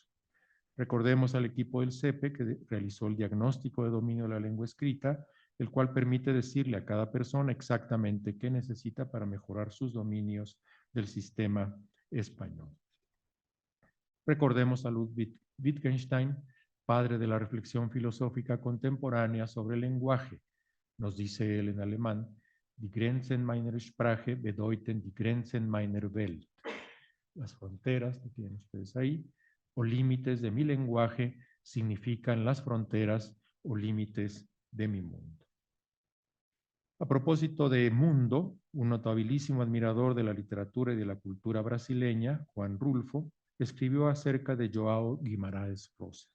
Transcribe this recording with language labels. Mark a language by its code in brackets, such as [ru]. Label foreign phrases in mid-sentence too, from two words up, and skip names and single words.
[es] Recordemos al equipo del CEPE que realizó el diagnóstico de dominio de la lengua escrita, el cual permite decirle a cada persona exactamente qué necesita para mejorar sus dominios del sistema español. Recordemos a Ludwig Wittgenstein, padre de la reflexión filosófica contemporánea sobre el lenguaje. Nos dice él en alemán, [de] Die Grenzen meiner Sprache bedeuten die Grenzen meiner Welt. [es] Las fronteras que tienen ustedes ahí, o límites de mi lenguaje, significan las fronteras o límites de mi mundo. A propósito de mundo, un notabilísimo admirador de la literatura y de la cultura brasileña, Juan Rulfo, escribió acerca de João Guimarães Rosa.